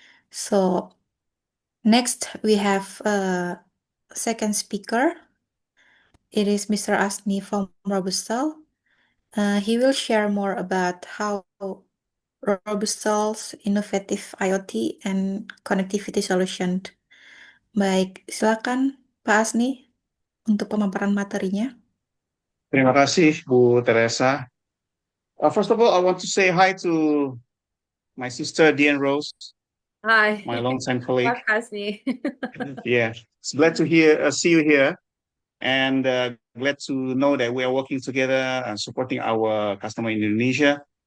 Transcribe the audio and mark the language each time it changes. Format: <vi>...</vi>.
<en>So next we have a second speaker. It is Mr. Asni from Robustal. He will share more about how Robustal's innovative IoT and connectivity solution.</en> <id>Baik, silakan Pak Asni untuk pemaparan materinya. Terima kasih, Bu Teresa.</id> <en>First of all, I want to say hi to my sister, Dian Rose, Hi. my longtime colleague.</en> <id>Pak Hasni.</id> <en>Yeah, it's glad to see you here, and glad to know that we are working together and supporting our customer in Indonesia.</en>